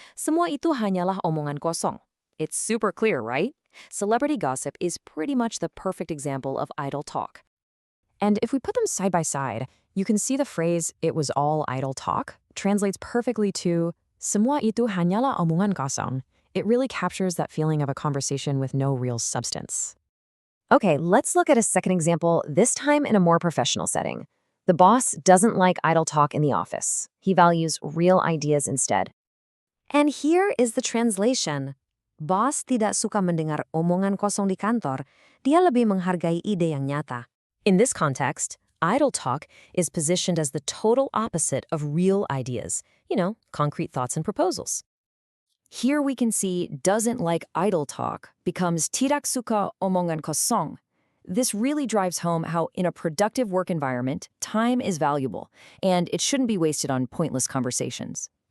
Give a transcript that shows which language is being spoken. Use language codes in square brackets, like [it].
[id] Semua itu hanyalah omongan kosong. [en] It's super clear, right? Celebrity gossip is pretty much the perfect example of idle talk. And if we put them side by side, you can see the phrase, "it was all idle talk," translates perfectly to, [id] "semua itu hanyalah omongan kosong." [en] It really captures that feeling of a conversation with no real substance. Okay, let's look at a second example, this time in a more professional setting. The boss doesn't like idle talk in the office. He values real ideas instead. And here is the translation. [id] Bos tidak suka mendengar omongan kosong di kantor. Dia lebih menghargai ide yang nyata. [en] In this context, idle talk is positioned as the total opposite of real ideas. You know, concrete thoughts and proposals. Here we can see doesn't like idle talk becomes [id] tidak suka omongan kosong. [en] This really drives home how in a productive work environment, time is valuable, and it shouldn't be wasted on pointless conversations.